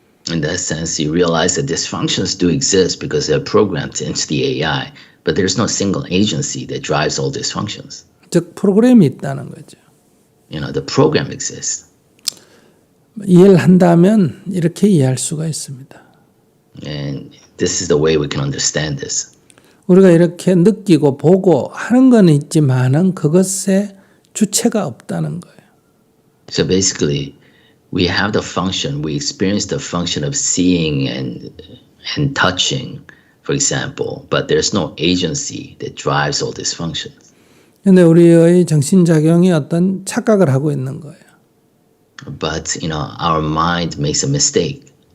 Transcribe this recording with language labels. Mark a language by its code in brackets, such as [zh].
[en] In that sense, you realize that these functions do exist because they're programmed into the AI, but there's no single agency that drives all these functions. [ko] 즉 프로그램이 있다는 거죠. [en] The program exists. [ko] 이해를 한다면 이렇게 이해할 수가 있습니다. [en] And this is the way we can understand this. [ko] 우리가 이렇게 느끼고 보고 하는 건 있지만은 그것에 주체가 없다는 거예요. [en] So basically, we have the function, we experience the function of seeing and touching, for example, but there's no agency that drives all these functions. [ko] 근데 우리의 정신작용이 어떤 착각을 하고 있는 거예요. [en] But, our mind makes a mistake.